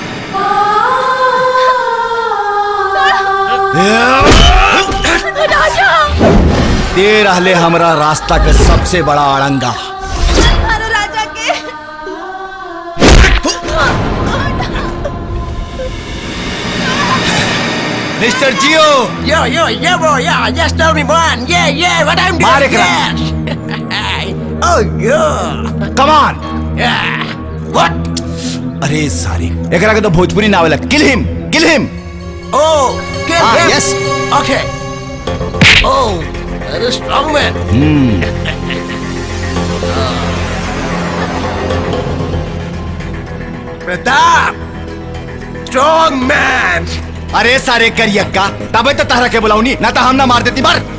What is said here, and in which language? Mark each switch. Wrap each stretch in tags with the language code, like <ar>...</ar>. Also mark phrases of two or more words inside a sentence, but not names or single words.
<bho>राजा दे रहले हमरा रास्ता के सबसे बड़ा अड़ंगा। मत मारो राजा के। मिस्टर जियो,</bho> <en>Yo, bro, yeah, just tell me one. Yeah, what I'm doing.</en> <bho>मार एकरा।</bho> <en>Yes. Oh, yeah. come on. Yeah. What?</en> <bho>अरे सारी एकरा के तो भोजपुरी ना आवेला।</bho> <en>kill him Oh, kill Ah, him? yes. Okay. Oh, that is strong man. Pratap! Strong man!</en> <bho>अरे सारे करियक्का तबे तो तहरा के बुलाऊनी ना तो हम ना मार देती मर</bho>